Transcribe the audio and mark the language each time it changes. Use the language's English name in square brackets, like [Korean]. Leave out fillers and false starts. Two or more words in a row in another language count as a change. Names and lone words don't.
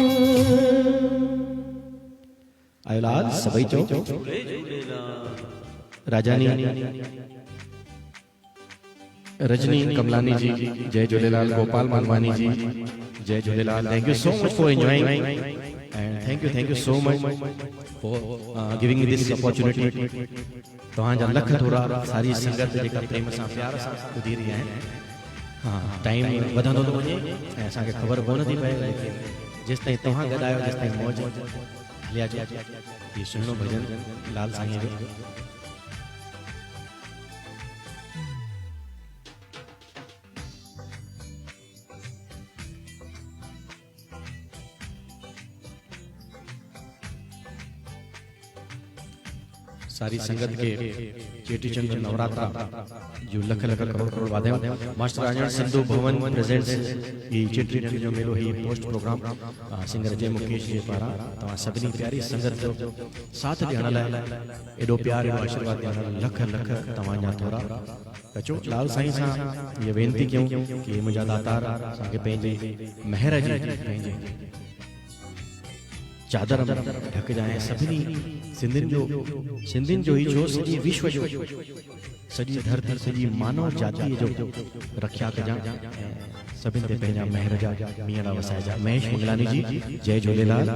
[Sindhi] आयोलाल सभई चो राजानी रजनी कमलानी जी जय झूलेलाल। गोपाल मालवानी जी जय झूलेलाल। [English] Thank you so much for enjoying and thank you so much for giving me this opportunity. [Sindhi] तव्हांजा लख थोरा सारी संगत जेका प्रेम सां प्यार सां ॿुधी रही आहिनि। हाँ टाइम वधंदो थो वञे ऐं असांखे ख़बर कोन थी पए, लेकिन जेसिताईं तव्हां गॾायो जेसिताईं मौज हलिया जो। इहो सुहिणो भॼन लाल साईं जो। सारी संगत के चेटीचंड नवरात्रा जो लख लख करोड़ करोड़ वाधायूं। मास्टर आंजण सिंधु भवन प्रेजेंट्स ई चेटीचंड जो मेलो ही [English] post program [Sindhi] सिंगर जय मुकेश जे पारां तव्हां सभिनी प्यारी संगत जो साथ ॾियण लाइ एॾो प्यार एॾो आशीर्वाद ॾियण लाइ लख लख तव्हांजा थोरा अचो। लाल साईं सां इहा वेनती कयूं कि मुंहिंजा दातार असांखे पंहिंजे महर जी पंहिंजे चादर में ढकजाए। सभिनी सिंधियुनि जो ही छो सॼे विश्व जो सॼी धरती सॼी मानव जाति जो रक्षा कजां। सभिनि ते पंहिंजा महर जा मींहं वसाइजा। महेश मंगलानी जी जय झूलेलाल।